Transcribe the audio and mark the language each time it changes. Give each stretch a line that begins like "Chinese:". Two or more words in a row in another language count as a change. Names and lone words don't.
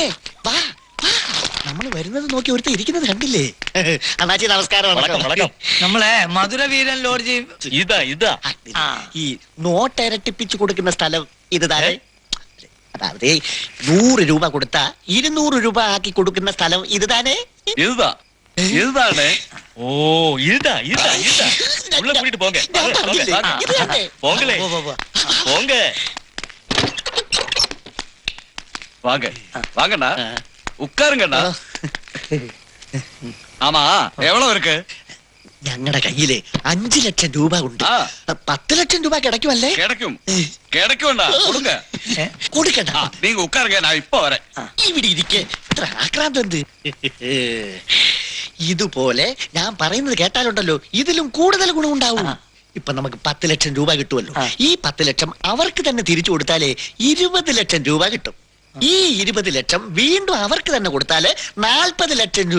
Malayalam: വാ നമ്മൾ വരുന്നത് നോക്കി ഒരുത്ത ഇരിക്കുന്നത് കണ്ടില്ലേ? അണ്ണാച്ചി നമസ്കാരം. നമ്മളെ മധുരവീരൻ ലോഡ്ജ് ഇതാ ഈ നോട്ട് ഇരട്ടിപ്പിച്ചു കൊടുക്കുന്ന സ്ഥലം ഇത് താഴെ. അതായത് 100 രൂപ കൊടുത്താ 200 രൂപ ആക്കി കൊടുക്കുന്ന സ്ഥലം ഇത് താനേ.
Tamil: இதுதானே? ஓ இதுதா இதுதா இதுதா. உள்ள கூட்டிட்டு போங்க. போங்களே போங்க. வாங்க வாங்கண்ணா, உட்காருங்கண்ணா. ஆமா எவ்வளவு இருக்கு?
Malayalam: ഞങ്ങളുടെ കയ്യില് 5 ലക്ഷം രൂപ ഉണ്ട്. 10 ലക്ഷം രൂപ കിടക്കുമല്ലേ?
Tamil: கிடைக்கும்ண்ணா கொடுங்க.
Malayalam: കൊടുക്കണ്ട,
Tamil: நீங்க உட்காருங்க, நான் இப்ப வரேன்.
Malayalam: ഇവിടെ ഇരിക്കെ. ഇത്ര ആക്രാന്തം എന്ത്? ഇതുപോലെ ഞാൻ പറയുന്നത് കേട്ടാലുണ്ടല്ലോ ഇതിലും കൂടുതൽ ഗുണമുണ്ടാവും. ഇപ്പൊ നമുക്ക് 10 ലക്ഷം രൂപ കിട്ടുമല്ലോ. ഈ 10 ലക്ഷം അവർക്ക് തന്നെ തിരിച്ചു കൊടുത്താലേ 20 ലക്ഷം രൂപ കിട്ടും. ഈ 20 ലക്ഷം വീണ്ടും അവർക്ക് തന്നെ കൊടുത്താല് 40 ലക്ഷം രൂപ